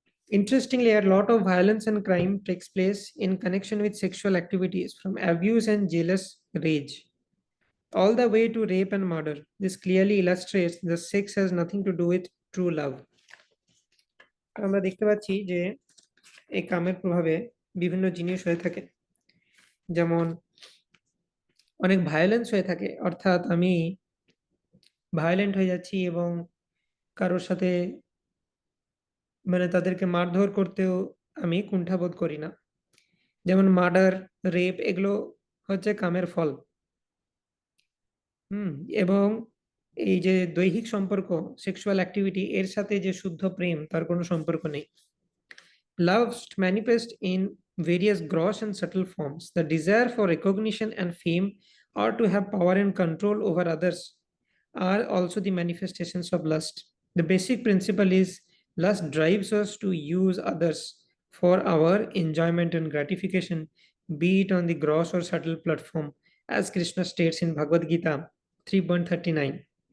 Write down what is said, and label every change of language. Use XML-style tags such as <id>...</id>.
<en>Interestingly, a lot of violence and crime takes place in connection with sexual activities, from abuse and jealous rage all the way to rape and murder. This clearly illustrates that sex has nothing to do with true love.</en> <bn>আমরা দেখতে পাচ্ছি যে এই কামের প্রভাবে বিভিন্ন জিনিস হয়ে থাকে, যেমন অনেক ভায়োলেন্স হয়ে থাকে, অর্থাৎ আমি ভায়োলেন্ট হয়ে যাচ্ছি এবং কারোর সাথে মানে তাদেরকে মারধর করতেও আমি কুণ্ঠাবোধ করি না। যেমন মার্ডার, রেপ এগুলো হচ্ছে কামের ফল। এবং এই যে দৈহিক সম্পর্ক, সেক্সুয়াল অ্যাক্টিভিটি, এর সাথে যে শুদ্ধ প্রেম তার কোনো সম্পর্ক নেই।</bn> <en>Love manifests in various gross and subtle forms. The desire for recognition and fame, or to have power and control over others, are also the manifestations of lust. The basic principle is lust drives us to use others for our enjoyment and gratification, be it on the gross or subtle platform, as Krishna states in Bhagavad Gita 3.39.</en>